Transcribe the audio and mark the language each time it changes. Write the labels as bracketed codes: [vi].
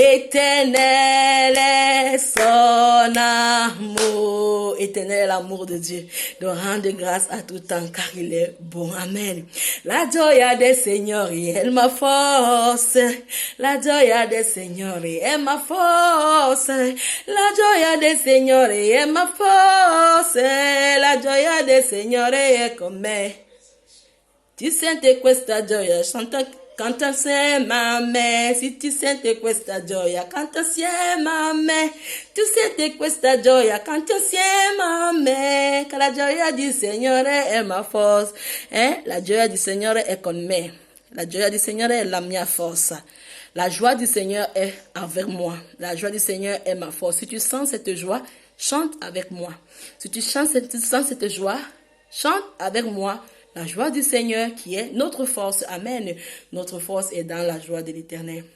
[fr] Éternel est son amour. Éternel est l'amour de Dieu. Donc rendre grâce à tout temps car il est bon. Amen. [it] La gioia del Signore è [fr] ma force. [it] La gioia del Signore è [fr] ma force. [it] La gioia del Signore è [fr] ma force. [it] La gioia del Signore è con me. Ti senti questa gioia? Canta insieme a me, si ti senti questa gioia, canta insieme a me. Tu senti questa gioia, canta insieme a me. Che la gioia di Signore è ma forza. La gioia di Signore è con me. La gioia di Signore è la mia forza. [fr] La joie du Seigneur est avec moi. La joie du Seigneur est ma force. Si tu sens cette joie, chante avec moi. Si tu sens cette joie, chante avec moi. La joie du Seigneur qui est notre force. Amen. Notre force est dans la joie de l'Éternel.